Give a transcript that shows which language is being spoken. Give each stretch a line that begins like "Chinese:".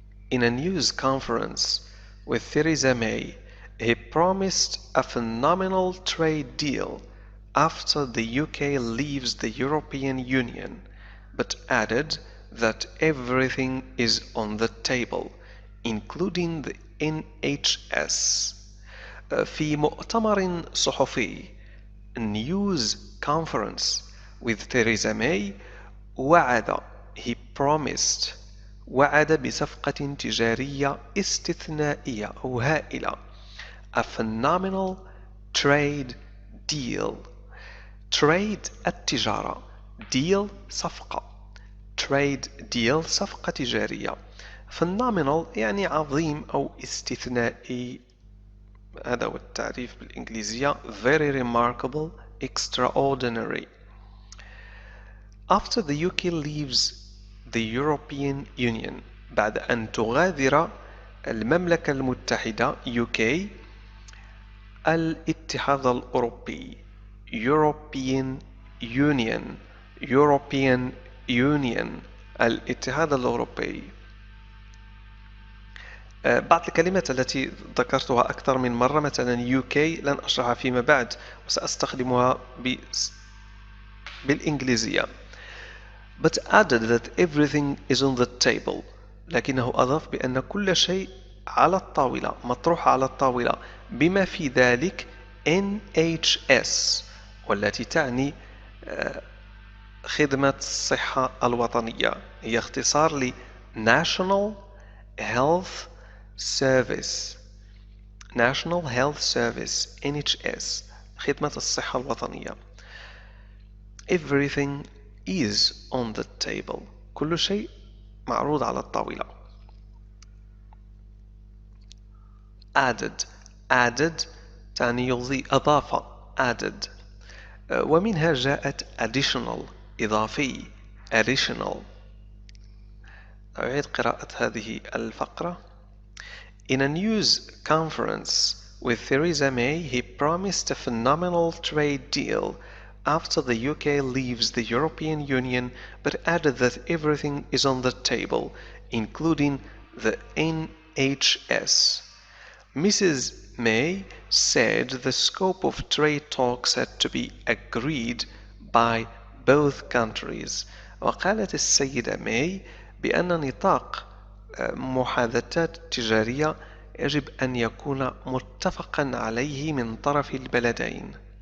English: In a news conference with Theresa May, he promised a phenomenal trade deal after the UK leaves the European Union, but added that everything is on the table, including the NHS.
Arabic: في مؤتمر صحفي
English: news conference with Theresa May
Arabic: وعد بصفقة تجارية استثنائية أو هائلة.
English: a phenomenal trade deal.
Arabic: trade التجارة، deal صفقة.
English: trade deal
Arabic: صفقة تجارية. phenomenal يعني عظيم أو استثنائي، هذا هو التعريف بالإنجليزية.
English: very remarkable, extraordinary. After the UK leaves the European Union,
Arabic: بعد أن تغادر المملكة المتحدة
English: UK
Arabic: الاتحاد الأوروبي
English: European Union الاتحاد الأوروبي.
Arabic: بعض الكلمات التي ذكرتها أكثر من مرة مثلا UK لن أشرحها فيما بعد وسأستخدمها بالإنجليزية.
English: but added that everything is on the table.
Arabic: لكنه أضاف بأن كل شيء على الطاولة، مطروح على الطاولة، بما في ذلك NHS والتي تعني خدمة الصحة الوطنية، هي اختصار ل
English: National Health Service
Arabic: NHS، خدمة الصحة الوطنية.
English: Everything is on the table.
Arabic: كل شيء معروض على الطاولة. added تعني يضيف، أضاف added. ومنها جاءت additional إضافي additional. أعيد قراءة هذه الفقرة.
English: In a news conference with Theresa May, he promised a phenomenal trade deal after the UK leaves the European Union, but added that everything is on the table, including the NHS. Mrs. May said the scope of trade talks had to be agreed by both countries.
Arabic: وقالت السيدة ماي بأن نطاق محادثات تجارية يجب أن يكون متفقا عليه من طرف البلدين.